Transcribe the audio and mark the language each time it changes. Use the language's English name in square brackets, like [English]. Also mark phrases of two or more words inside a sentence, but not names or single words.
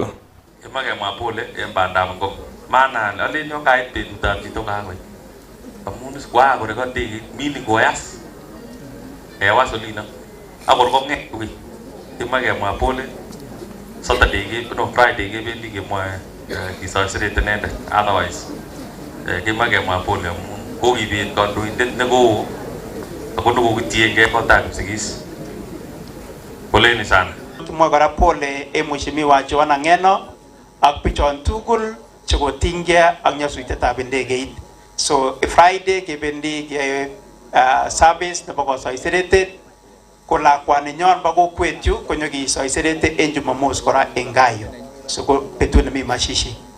[Kalenjin] Kimakemwa pole en bandab ngo maana alen yo kait betutab chito kakoi amun kwa kore kondiki mili koyas ewas olino akor kong'et kuwi kimakemwa pole [English] Saturday Friday [Kalenjin] kebendi kemwoe kisasirete inendet otherwise kimakemwa pole amun kokibet kandoindet nekoo ako tukukutienge kotab Kipsigis. [Swahili] Poleni sana. [Kalenjin] Tumwa kora pole mheshimiwa Joanna Ngeno ak bichon tugul chekotingia ak nyasutietab ndegeit. So Friday kebendi service nebo kosoiserete ko lakwani nyon ba kokwet yu konyo kisoiserete en Jumamos kora en Gayo. So ko betut nemi mashishi.